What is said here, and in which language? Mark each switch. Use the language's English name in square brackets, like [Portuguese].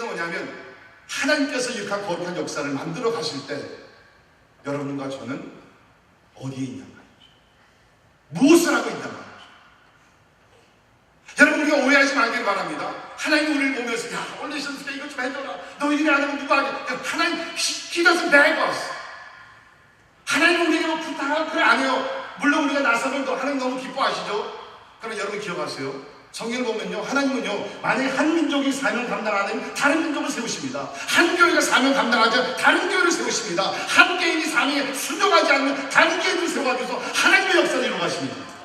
[Korean] 뭐냐면 하나님께서 이렇게 거룩한 역사를 만들어 가실 때 여러분과 저는 어디에 있냐 말이죠. 무엇을 하고 있냐 말이죠. 여러분, 우리가 오해하지 말기를 바랍니다. 하나님 우리를 보면서 야, 오늘 있었으니까 이것 좀 해줘라. 너 일 안 하면 누가 하냐. [English] 하나님 He doesn't beg us. [Korean] 하나님 우리에게 뭐 부탁하고 그래 안 해요. 물론 우리가 나서면 또 하나님 너무 기뻐하시죠. 그러나 여러분 기억하세요. 성경을 보면요, 하나님은요, 만약에 한 민족이 사명 감당 안 하면 다른 민족을 세우십니다. 한 교회가 사명 감당하지 않으면 다른 교회를 세우십니다. 한 개인이 사명에 순종하지 않으면 다른 개인을 세워가지고서 하나님의 역사를 이루어가십니다.